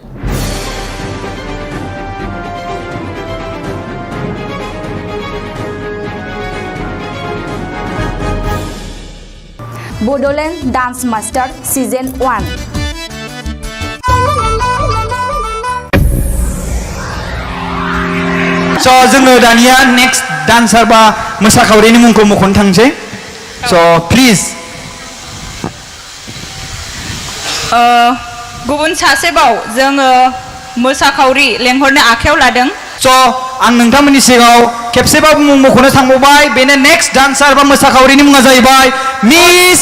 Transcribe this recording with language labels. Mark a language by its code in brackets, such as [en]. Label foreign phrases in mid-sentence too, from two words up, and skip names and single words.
[en] Bodoland Dance Master Season 1 [brx] So जोङो दानिया [en] next dancer [brx] बा मोसाखावरिनि मुंखौ मख'नो थांसै [en] so please [brx] गुबुन सासेबाव जोङो मोसाखावरि लेंहरनो आखायाव लादों so आं नोंथांमोननि सिगाङाव खेबसेबाव मुं मख'नो थांबावबाय बेनो [en] next dancer [brx] बा मोसाखावरिनि मुङा जाहैबाय मिस